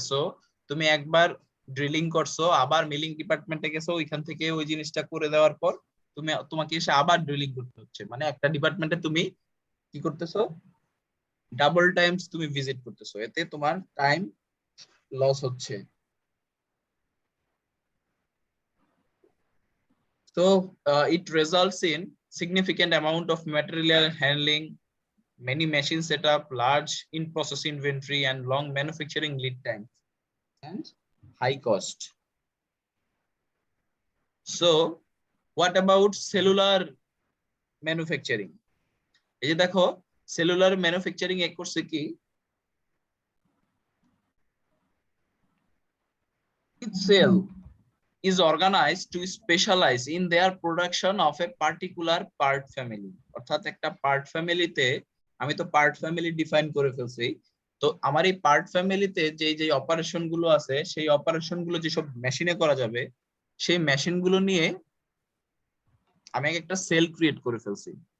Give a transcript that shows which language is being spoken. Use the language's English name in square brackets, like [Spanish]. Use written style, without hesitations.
[Bangla] So তুমি একবার drilling করছো, আবার মিলিং ডিপার্টমেন্টে গেছো, ওইখান থেকে ওই জিনিসটা করে দেওয়ার পর তোমাকে এসে আবার ড্রিলিং করতে হচ্ছে, মানে একটা ডিপার্টমেন্টে তুমি কি করতেছো, ডাবল টাইমস তুমি ভিজিট করতেছো, এতে তোমার টাইম লস হচ্ছে। [English] So it results in significant amount of material handling, many machine setup, large in-process inventory, and long manufacturing lead time and high cost. So what about cellular manufacturing? [Bangla] এই যে দেখো cellular manufacturing এ করছে কি, [English] each cell is organized to specialize in their production of a particular part family. [Bangla] অর্থাৎ একটা part ফ্যামিলিতে, আমি তো পার্ট ফ্যামিলি ডিফাইন করে ফেলছি, তো আমার এই পার্ট ফ্যামিলিতে যে যে অপারেশন গুলো আছে, সেই অপারেশন গুলো যেসব মেশিনে করা যাবে, সেই মেশিন গুলো নিয়ে আমি একটা সেল ক্রিয়েট করে ফেলছি।